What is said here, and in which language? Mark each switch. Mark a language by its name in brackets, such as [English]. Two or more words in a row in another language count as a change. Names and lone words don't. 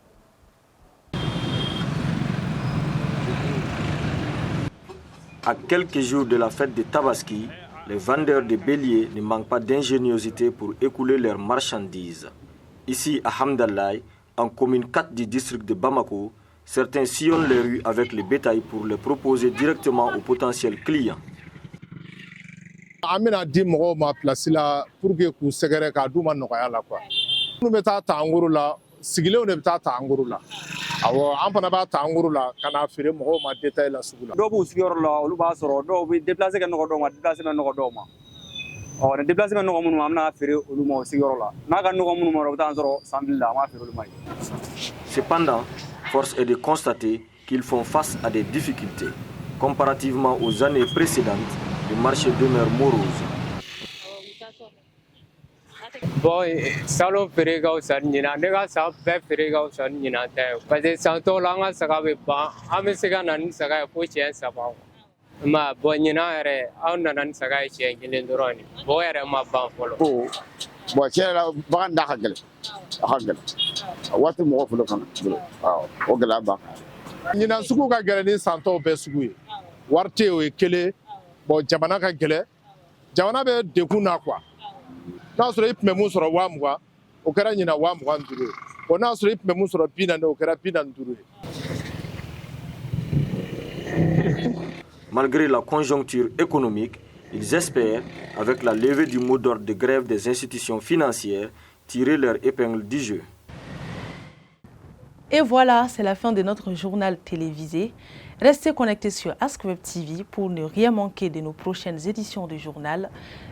[French] À quelques jours de la fête de Tabaski, les vendeurs de béliers ne manquent pas d'ingéniosité pour écouler leurs marchandises. Ici à Hamdallaye, en commune 4 du district de Bamako, certains sillonnent les rues avec le bétail pour le proposer directement aux potentiels clients. [Bambara] Amina di mɔgɔw ma place la [French] pour que [Bambara] k'u sɛgɛrɛ k'a d'u ma nɔgɔya la quoi. Minnu bɛ taa ta anguru la, sigilenw de bɛ taa ta anguru la. Awɔ, an fana b'a ta anguru la ka n'a feere mɔgɔw ma détail la sugu la. Dɔw b'u sigiyɔrɔ la, olu b'a sɔrɔ dɔw bɛ déplacer kɛ nɔgɔ dɔw ma, déplacer bɛ nɔgɔ dɔw ma. Ɔ ni déplacer bɛ nɔgɔ minnu ma, an bɛna feere olu ma o sigiyɔrɔ la. N'a ka nɔgɔ minnu ma, o bɛ taa sɔrɔ 100 000 la, an b'a feere olu ma. [French] Cependant, force est de constater qu'ils font face à des difficultés. Comparativement aux années précédentes, le marché demeure morose. [Bambara] Bon, salon feere ka wusa ni ɲinan, ne ka san bɛɛ feere ka wusa ni ɲinan ta ye. Parce que san tɔw la an ka saga bɛ ban, an bɛ se ka na ni saga ye fo siɲɛ 3. Ma bon ɲinan yɛrɛ an nana ni saga ye siɲɛ 1 dɔrɔn de. Bon o yɛrɛ ma ban fɔlɔ. Bon tiɲɛ la bagan da ka gɛlɛn, a ka gɛlɛn. Waati mɔgɔ fɔlɔ kana awɔ o gɛlɛya b'an kan. Ɲinan sugu ka gɛlɛn ni san tɔw bɛɛ sugu ye. Wari tɛ yen o ye kelen. Bon jamana ka gɛlɛn, jamana bɛ degun na quoi. N'a sɔrɔ i tun bɛ mun sɔrɔ 20,000, o kɛra ɲinan 25,000 ye. Bon n'a sɔrɔ i tun bɛ mun sɔrɔ 40, o kɛra 45 ye. [French] Malgré la conjoncture économique, ils espèrent, avec la levée du mot d'ordre de grève des institutions financières, tirer leur épingle du jeu. Et voilà, c'est la fin de notre journal télévisé. Restez connectés sur Ask Web TV pour ne rien manquer de nos prochaines éditions du journal.